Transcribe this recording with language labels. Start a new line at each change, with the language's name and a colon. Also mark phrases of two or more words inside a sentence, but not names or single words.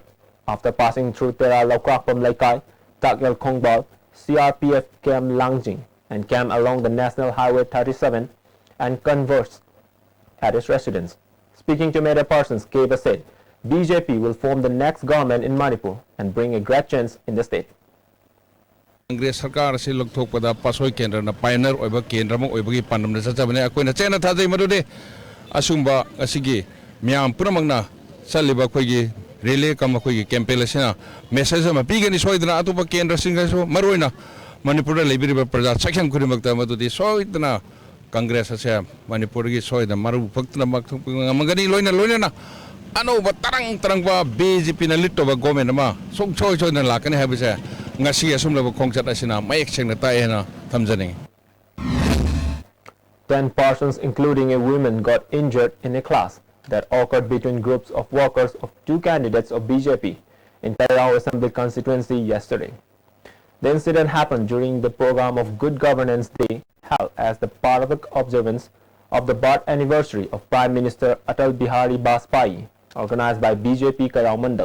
English: After passing through Tera Laukrakpam Laikai, Takyal Kongbal, CRPF Camp Langjing, and came along the National Highway 37 and converged at his residence. Speaking to media persons, Keba said, BJP will form the next government in Manipur and bring a great change in the state.
Manipuri: Congress Sarkar si lugthok pada pasoi kendra na pioneer oiba kendra mo oibagi pandam na sachabane akoina chena thajai madude asumba asigi myam punamangna saliba khoigi relay kam khoigi campaign asina message ma pigani soidna atupa kendra singa so maroina Manipur da lebiriba praja sakyam kurimakta madudi soidna Congress ase Manipur gi soida maru phakna magani loina na ano ba tarang ba BJP na litto ba government ma song choi na lakani habise ngasi asum laba khongchat asina mayek seng na tai na thamjani.
English: 10 persons including a woman got injured in a clash that occurred between groups of workers of two candidates of BJP in Pairao Assembly constituency yesterday. The incident happened during the program of Good Governance Day held as the part of the observance of the birth anniversary of Prime Minister Atal Bihari Vajpayee, organized by BJP Karao Mandal.